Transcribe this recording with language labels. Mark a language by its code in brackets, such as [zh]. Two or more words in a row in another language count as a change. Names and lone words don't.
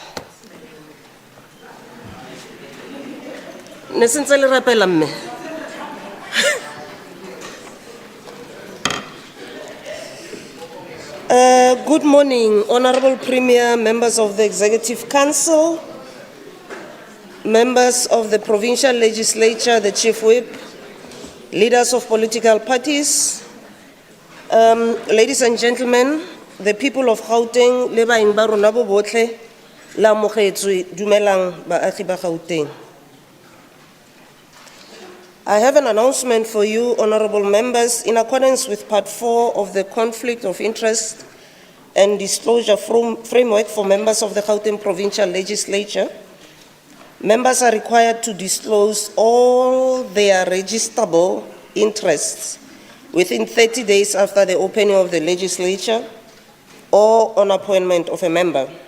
[en] Good morning, Honorable Premier, members of the Executive Council, members of the Provincial Legislature, the Chief Whip, leaders of political parties, ladies and gentlemen, the people of Gauteng, [tn] le baeng ba rona bo botlhe, la amogetswe, dumelang baagi ba Gauteng. [en] I have an announcement for you, honorable members, in accordance with Part 4 of the Conflict of Interest and Disclosure Framework for members of the Gauteng Provincial Legislature. Members are required to disclose all their registrable interests within 30 days after the opening of the legislature or on appointment of a member.